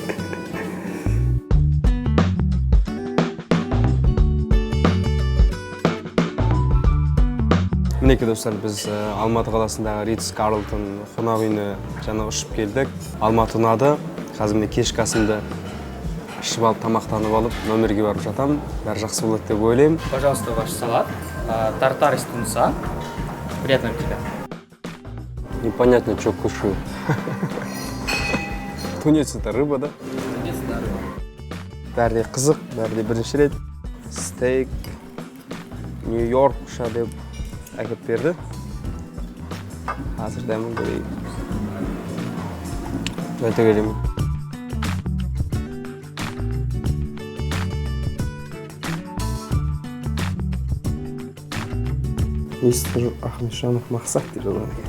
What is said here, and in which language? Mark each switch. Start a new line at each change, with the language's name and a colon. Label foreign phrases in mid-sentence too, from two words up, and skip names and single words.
Kazakh: Мінекі достар, біз Алматы қаласындағы Ритц Карлтон қонақ үйіне жаңа ұшып келдік. Алматы ұнады. Қазір мен кешкі асымды ішіп алып, тамақтанып алып, номерге барып жатамын. Бәрі жақсы болады деп ойлаймын.
Russian: Пожалуйста, ваш салат. Тартар из тунца. Приятного аппетита. Непонятно, что кушаю. Тунец это рыба, да? Тунец, да, рыба.
Kazakh: Бәрі де қызық, бәрі де бірінші рет. Стейк, Нью-Йоркша деп әкеп берді. Қазір дәмін көрейін. Өте келемін. Мистер Ахмеджанов Мақсат деп жазған екен.